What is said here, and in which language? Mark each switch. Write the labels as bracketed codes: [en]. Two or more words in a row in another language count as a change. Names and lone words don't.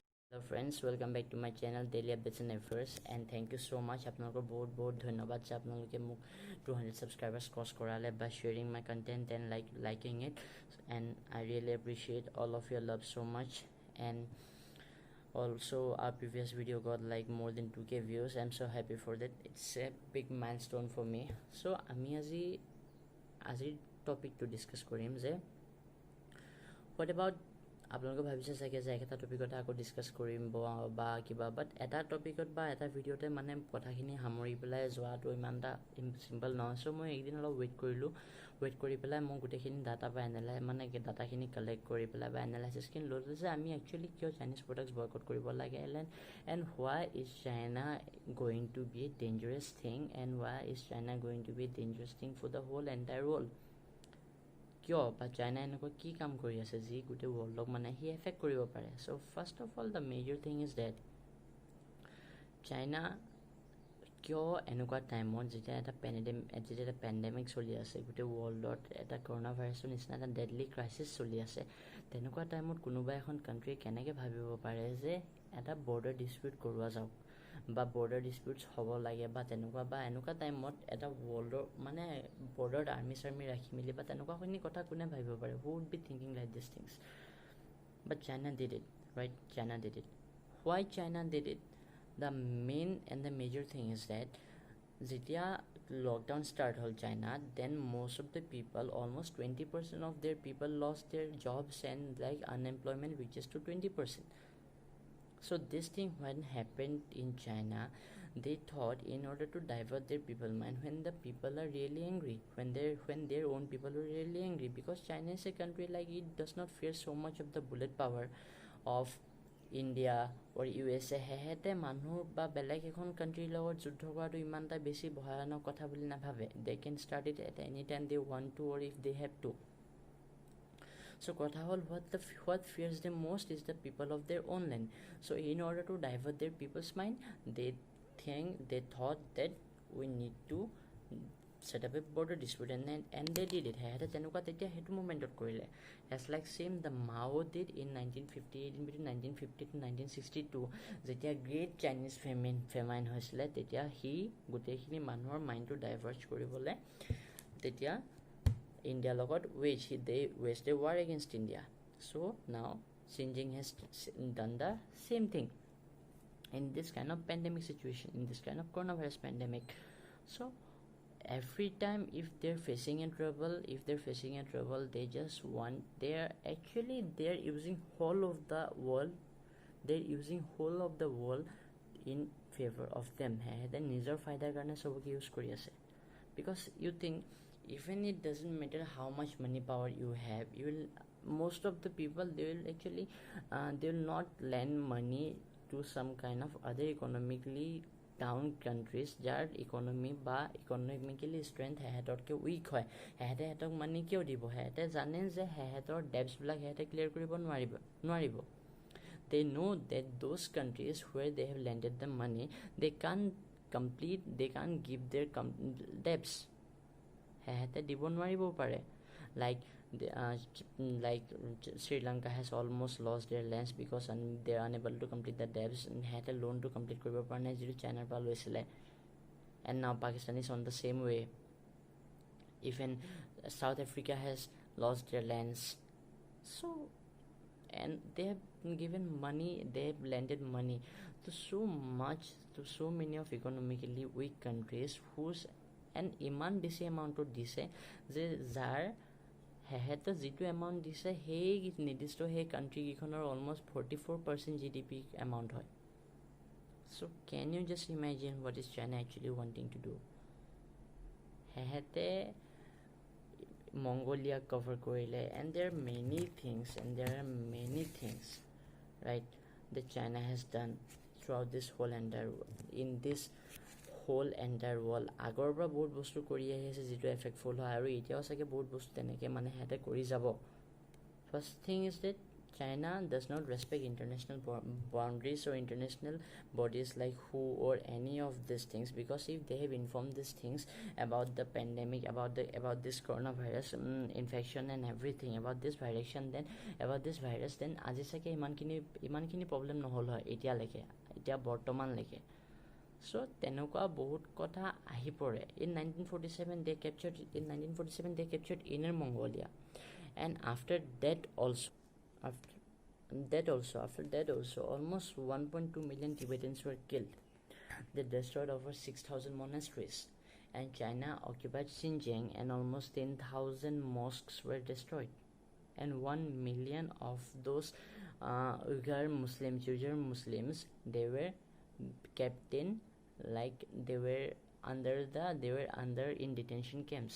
[en] Hello friends, welcome back to my channel Daily Updates and Affairs, and thank you so much. [as] আপোনালোকৰ বহুত ধন্যবাদ যে আপোনালোকে মোক 200 [en] subscribers cross কৰালে by sharing my content and liking it, and I really appreciate all of your love so much. And also our previous video got like more than 2k views. I'm so happy for that. It's a big milestone for me. [as] So আমি আজি [en] topic to discuss [as] কৰিম যে [en] what about [as] আপোনালোকে ভাবিছে চাগে যে একটা টপিকত আকৌ ডিসকাস কৰিম বা কিবা, বাট এটা টপিকত বা এটা ভিডিওতে মানে কথাখিনি সামৰি পেলাই যোৱাটো ইমানটা সিম্পল নহয়। সো মই একদিন অলপ ৱেইট কৰি পেলাই মই গোটেইখিনি ডাটা বা ডাটাখিনি কালেক্ট কৰি পেলাই বা এনালাইচিছখিনি ল'লোঁ যে আমি একচুৱেলি কিয় [en] Chinese products [as] বয়কট কৰিব লাগে, [en] and why is China going to be a dangerous thing, and why is China going to be a dangerous thing for the whole entire world. [as] কিয় বা চাইনা এনেকুৱা কি কাম কৰি আছে যি গোটেই ৱৰ্ল্ডক মানে হি এফেক্ট কৰিব পাৰে। [en] So first of all the major thing is that [as] চাইনা কিয় এনেকুৱা টাইমত যেতিয়া এটা পেণ্ডেমিক চলি আছে, গোটেই ৱৰ্ল্ডত এটা কৰোণা ভাইৰাছৰ নিচিনা এটা [en] deadly crisis [as] চলি আছে, তেনেকুৱা টাইমত কোনোবা এখন কাণ্ট্ৰি কেনেকৈ ভাবিব পাৰে যে এটা [en] border dispute [as] কৰোৱা যাওক বা [en] border disputes [as] হ'ব লাগে বা তেনেকুৱা, বা এনেকুৱা টাইমত এটা ৱৰ্ল্ডৰ মানে বৰ্ডাৰত আৰ্মি ৰাখি মেলি বা তেনেকুৱাখিনি কথা কোনে ভাবিব পাৰে? [en] Who would be thinking like this things? But China did it, right? China did it. Why China did it? The main and the major thing is that [as] যেতিয়া লকডাউন ষ্টাৰ্ট হ'ল চাইনাত, [en] দেন most of the people, almost 20% of their people lost their jobs, and like unemployment reaches to 20%. So this thing when happened in China, they thought in order to divert their people mind when the people are really angry, when their own people are really angry, because China is a country like it does not fear so much of the bullet power of India or USA. [as] হেহেতে মানুহ বা বেলেগ এখন কাণ্ট্ৰিৰ লগত যুদ্ধ কৰাটো ইমানটা বেছি ভয়ানক কথা বুলি নাভাবে। [en] They can start it at any time they want to or if they have to. So [as] কথা হ'ল [en] what fears them most is the people of their own land. So in order to divert their people's mind, they thought that we need to set up a border dispute, and they did it. [as] হেহেতে তেনেকুৱা তেতিয়া সেইটো মুভমেণ্টত কৰিলে, [en] as like same the Mao did in 1958, in between 1950 to 1962 [as] যেতিয়া গ্ৰেট চাইনিজ ফেমাইন হৈছিলে, তেতিয়া সি গোটেইখিনি মানুহৰ মাইণ্ডটো ডাইভাৰ্ট কৰিবলৈ তেতিয়া India লগত [en] they waged a war against India. So now Xi Jinping has done the same thing in this kind of pandemic situation, in this kind of coronavirus pandemic. So every time if they're facing a trouble, they just want, they're using whole of the world in favor of them. [as] Then নিজৰ ফাইদাৰ কাৰণে সবকে ইউজ কৰি আছে, [en] because you think even it doesn't matter how much money power you have, most of the people they will not lend money to some kind of other economically down countries [as] যাৰ ইকনমি বা ইকনমিক্যালি ষ্ট্ৰেংথ হেহেঁততকৈ উইক হয়। হেহেঁতক মানি কিয় দিব? হেহেঁতে জানে যে হেহেঁতৰ ডেপছবিলাক হেহেঁতে ক্লিয়াৰ কৰিব নোৱাৰিব। [en] They know that those countries where they have lended the money, they can't give their debts. [as] হেহেঁতে দিব নোৱাৰিব পাৰে। [en] Like Sri Lanka has almost lost their lands because they are unable to complete the debts. [as] হেহেঁতে লোনটো কমপ্লিট কৰিব পৰা নাই যিটো চাইনাৰ পৰা লৈছিলে, [en] and now Pakistan is on the same way. Even South Africa has lost their lands. So and they have given money, they have lended money to so many of economically weak countries whose and [as] ইমান বেছি এমাউণ্টত দিছে যে যাৰ হেহেঁতে যিটো এমাউণ্ট দিছে সেই নিৰ্দিষ্ট সেই কাণ্ট্ৰিকেইখনৰ অলমষ্ট 44% GDP এমাউণ্ট হয়। [en] So can you just imagine what is China actually wanting to do? [as] হেহেঁতে মংগোলিয়াক কভাৰ কৰিলে, [en] and there are many things right that China has done throughout this whole entire world. [as] আগৰ পৰা বহুত বস্তু কৰি আহি আছে যিটো এফেক্টফুল হয়, আৰু এতিয়াও চাগে বহুত বস্তু তেনেকৈ মানে সিহঁতে কৰি যাব। [en] First thing is that China does not respect international boundaries or international bodies like WHO or any of these things, because if they have informed these things about the pandemic, about this coronavirus infection and everything, about this virus, then [as] আজি চাগে ইমানখিনি প্ৰব্লেম নহ'ল হয় এতিয়া বৰ্তমানলৈকে। So তেনেকুৱা বহুত কথা আহি পৰে। [en] In 1947 they captured Inner Mongolia, and after that also almost 1.2 million Tibetans were killed. They destroyed over 6,000 monasteries, and China occupied Xinjiang, and almost 10,000 mosques were destroyed, and 1 million of those Uyghur Muslims, they were kept in, like they were under in detention camps.